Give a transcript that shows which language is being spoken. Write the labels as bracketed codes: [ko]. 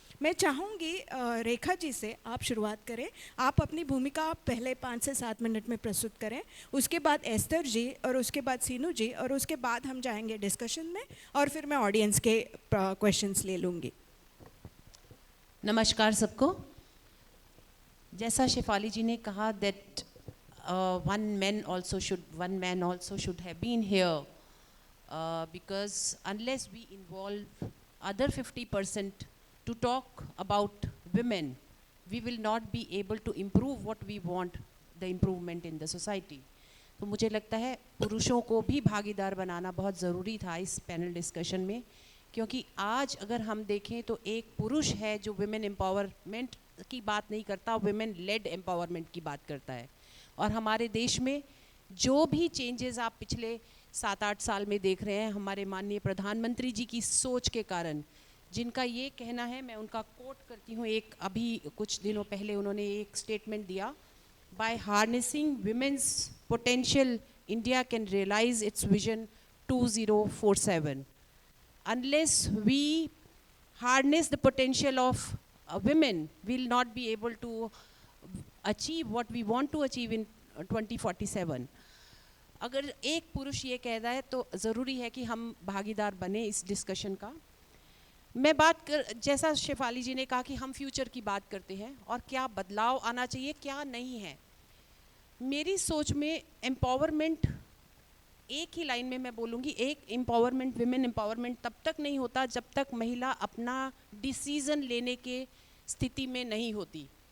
[hi] मैं चाहूँगी रेखा जी से आप शुरुआत करें। आप अपनी भूमिका पहले 5 से 7 मिनट में प्रस्तुत करें, उसके बाद एस्तर जी, और उसके बाद सीनू जी, और उसके बाद हम जाएंगे डिस्कशन में, और फिर मैं ऑडियंस के क्वेश्चंस ले लूँगी। नमस्कार सबको। जैसा शेफाली जी ने कहा [en] that one man also should have been here, because unless we involve other 50% to talk about women, we will not be able to improve what we want, the improvement in the society. [hi] तो मुझे लगता है पुरुषों को भी भागीदार बनाना बहुत ज़रूरी था इस पैनल डिस्कशन में, क्योंकि आज अगर हम देखें तो एक पुरुष है जो विमेन एम्पावरमेंट की बात नहीं करता, विमेन लेड एम्पावरमेंट की बात करता है। और हमारे देश में जो भी चेंजेस आप पिछले 7-8 साल में देख रहे हैं, हमारे माननीय प्रधानमंत्री जी की सोच के कारण, जिनका ये कहना है, मैं उनका कोट करती हूँ, एक अभी कुछ दिनों पहले उन्होंने एक स्टेटमेंट दिया, [en] By harnessing women's potential India can realise its vision 2047. Unless we harness the potential of women, we'll not be able to achieve what we want to achieve in 2047. [hi] अगर एक पुरुष ये कह रहा है तो ज़रूरी है कि हम भागीदार बने इस डिस्कशन का। मैं जैसा शेफाली जी ने कहा कि हम फ्यूचर की बात करते हैं और क्या बदलाव आना चाहिए, क्या नहीं है। मेरी सोच में एम्पावरमेंट, एक ही लाइन में मैं बोलूँगी, एक एम्पावरमेंट, विमेन एम्पावरमेंट तब तक नहीं होता जब तक महिला अपना डिसीज़न लेने के स्थिति में नहीं होती।